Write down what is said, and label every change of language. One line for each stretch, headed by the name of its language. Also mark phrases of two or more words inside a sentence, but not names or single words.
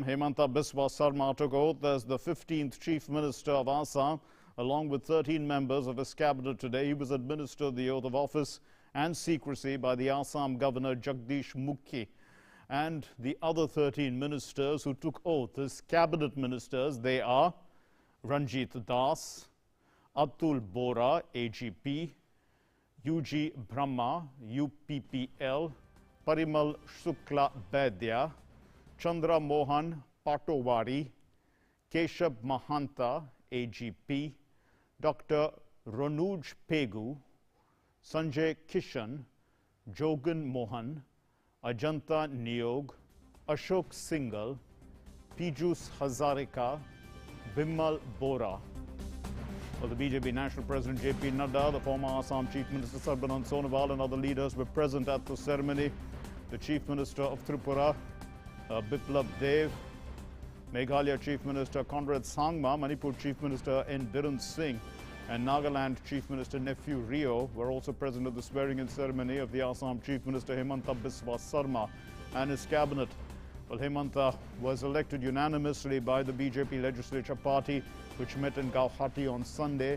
English: Hemanta Biswa Sarma took oath as the 15th Chief Minister of Assam, along with 13 members of his cabinet today. He was administered the oath of office and secrecy by the Assam Governor Jagdish Mukhi. And the other 13 ministers who took oath as cabinet ministers, they are Ranjit Das, Atul Bora, AGP, UG Brahma, UPPL, Parimal Shukla Baidya, Chandra Mohan Patowari, Keshav Mahanta, AGP, Dr. Ronuj Pegu, Sanjay Kishan, Jogan Mohan, Ajanta Niog, Ashok Singhal, Pijus Hazarika, Bimal Bora. Well, the BJP National President JP Nadda, the former Assam Chief Minister Sarbanand Sonowal and other leaders were present at the ceremony. The Chief Minister of Tripura, Biplab Dev, Meghalaya Chief Minister Conrad Sangma, Manipur Chief Minister N. Biren Singh, and Nagaland Chief Minister Nephew Rio were also present at the swearing-in ceremony of the Assam Chief Minister Hemanta Biswa Sarma and his cabinet. Well, Hemanta was elected unanimously by the BJP legislature party, which met in Guwahati on Sunday.